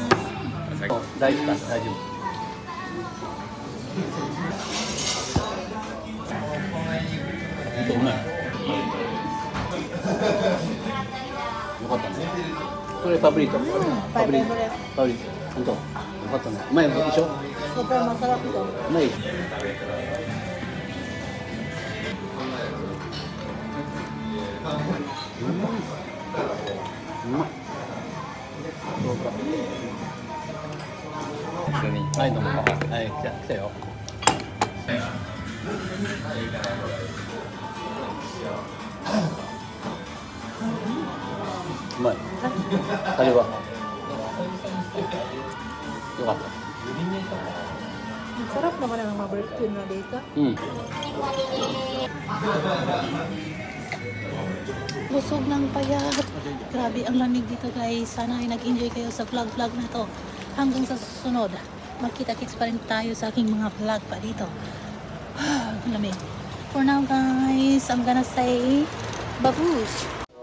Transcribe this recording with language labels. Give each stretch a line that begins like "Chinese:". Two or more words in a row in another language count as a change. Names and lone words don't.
Japanese: 大丈夫か大丈夫。うまい。よかったね。これパプリカ。パプリカ。パプリカ。本当。よかったね。うまいでしょ。
Filipino: Sobrang masarap ito.
Japanese: うまい。うまい。どうか。はい、どうも。はい、じゃあ来たよ。うまい。タレは。よかった。
Filipino: Sarap naman ang mga barbecue na dito. Busog ng payat. Grabe ang lamig dito guys. Sana ay nag-enjoy kayo sa vlog na to. Hanggang sa susunod. Magkita-kits pa rin tayo sa aking mga vlog pa dito. Lamig.
English: For now guys, I'm gonna say babush.